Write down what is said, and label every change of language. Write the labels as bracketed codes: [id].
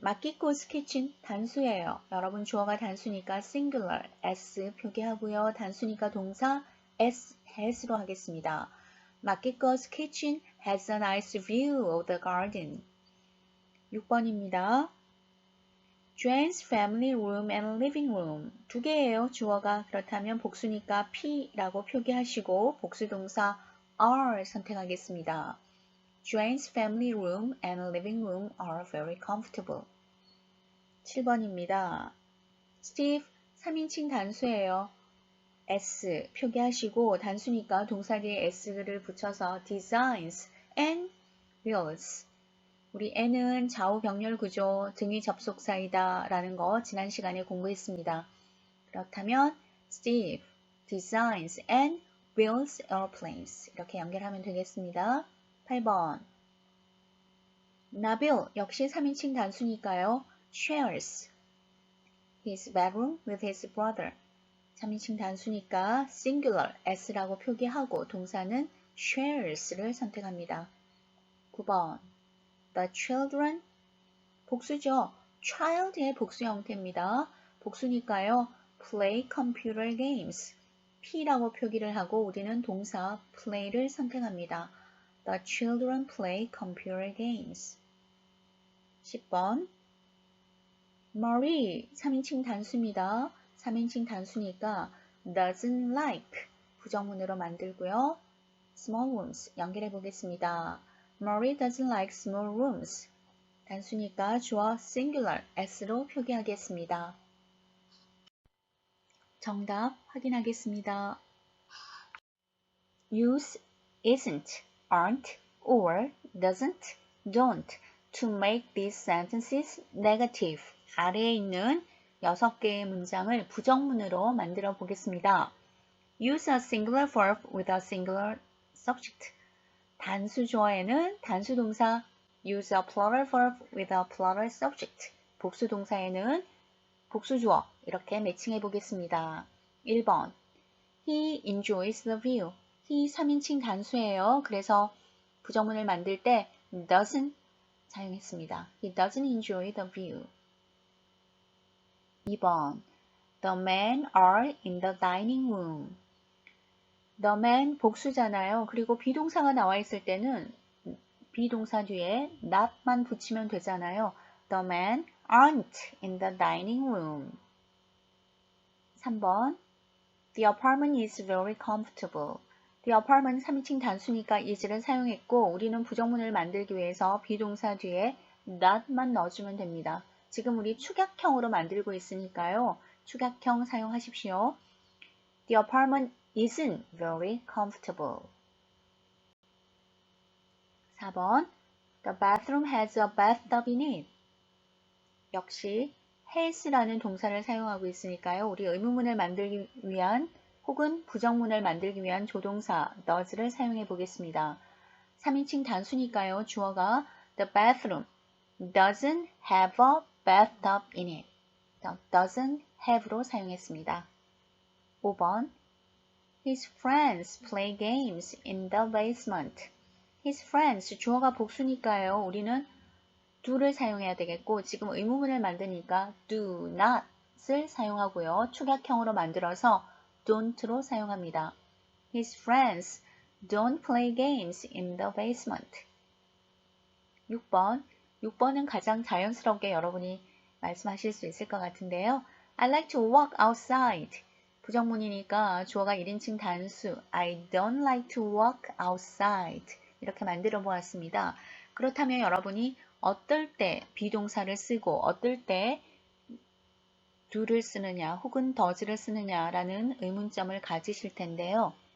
[ko] 마키코's kitchen 단수예요. 여러분 주어가 단수니까 singular s 표기하고요. 단수니까 동사 has로 하겠습니다. [en] 마키코's kitchen has a nice view of the garden. [ko] 6번입니다. [en] Jane's family room and living room. [ko] 두 개예요. 주어가. 그렇다면 복수니까 P라고 표기하시고 복수 동사 are 선택하겠습니다. [en] Jane's family room and living room are very comfortable. [ko] 7번입니다. Steve 3인칭 단수예요. S 표기하시고 단수니까 동사 뒤에 S를 붙여서 designs and builds. 우리 N은 좌우 병렬 구조, 등위 접속사이다 라는 거 지난 시간에 공부했습니다. 그렇다면 [en] Steve designs and builds airplanes [ko] 이렇게 연결하면 되겠습니다. 8번 나빌 역시 3인칭 단수니까요. [en] shares his bedroom with his brother. [ko] 3인칭 단수니까 singular s라고 표기하고 동사는 shares를 선택합니다. 9번 The children 복수죠. child의 복수 형태입니다. 복수니까요. [en] play computer games [ko] P라고 표기를 하고 우리는 동사 play를 선택합니다. [en] The children play computer games. [ko] 10번 Marie 3인칭 단수입니다. 3인칭 단수니까 [en] doesn't like [ko] 부정문으로 만들고요. small rooms 연결해 보겠습니다. [en] Marie doesn't like small rooms. [ko] 단수니까 주어 singular s로 표기하겠습니다. 정답 확인하겠습니다. [en] Use isn't, aren't, or doesn't, don't to make these sentences negative. [ko] 아래에 있는 6개의 문장을 부정문으로 만들어 보겠습니다. [en] Use a singular verb with a singular subject. [ko] 단수 주어에는 단수 동사 [en] use a plural verb with a plural subject. [ko] 복수 동사에는 복수 주어 이렇게 매칭해 보겠습니다. [en] 1번 He enjoys the view. He [ko] 3인칭 단수예요. 그래서 부정문을 만들 때 doesn't 사용했습니다. [en] He doesn't enjoy the view. [ko] 2번 [en] The men are in the dining room. The men [ko] 복수잖아요. 그리고 비동사가 나와 있을 때는 비동사 뒤에 not만 붙이면 되잖아요. [en] The men aren't in the dining room. [ko] 3번 [en] The apartment is very comfortable. [ko] The apartment 3인칭 단수니까 is를 사용했고 우리는 부정문을 만들기 위해서 비동사 뒤에 not만 넣어주면 됩니다. 지금 우리 축약형으로 만들고 있으니까요. 축약형 사용하십시오. [en] The apartment isn't very comfortable. [ko] 4번 [en] The bathroom has a bathtub in it. [ko] 역시 has라는 동사를 사용하고 있으니까요. 우리 의문문을 만들기 위한 혹은 부정문을 만들기 위한 조동사 does를 사용해 보겠습니다. 3인칭 단수니까요. 주어가 [en] The bathroom doesn't have a bathtub in it. [ko] doesn't have로 사용했습니다. 5번 [en] His friends play games in the basement. [ko] His friends 주어가 복수니까요. 우리는 do를 사용해야 되겠고 지금 의문문을 만드니까 do not을 사용하고요. 축약형으로 만들어서 don't로 사용합니다. [en] His friends don't play games in the basement. [ko] 6번. 6번은 가장 자연스럽게 여러분이 말씀하실 수 있을 것 같은데요. [en] I like to walk outside. [ko] 부정문이니까 주어가 1인칭 단수 [en] I don't like to walk outside [ko] 이렇게 만들어 보았습니다. 그렇다면 여러분이 어떨 때 비동사를 쓰고 어떨 때 do를 쓰느냐 혹은 does를 쓰느냐라는 의문점을 가지실 텐데요.